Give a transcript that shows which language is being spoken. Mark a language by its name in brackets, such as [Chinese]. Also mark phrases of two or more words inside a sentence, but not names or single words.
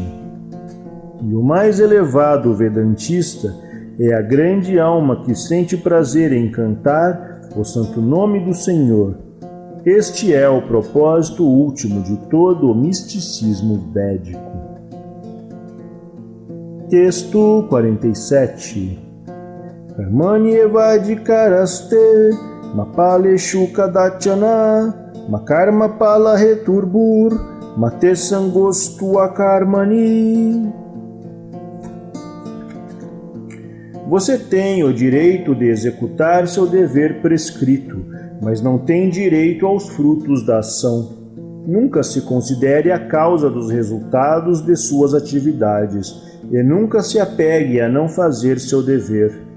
[Portuguese] E o mais elevado vedantista é a grande alma que sente prazer em cantar o santo nome do Senhor. Este é o propósito último de todo o misticismo védico. Texto 47. [Sanskrit] Karmani evadikaraste mapaleshu kadachana makarma pala returbur mate sangostu akarmani. [Portuguese] Você tem o direito de executar seu dever prescrito, mas não tem direito aos frutos da ação. Nunca se considere a causa dos resultados de suas atividades e nunca se apegue a não fazer seu dever.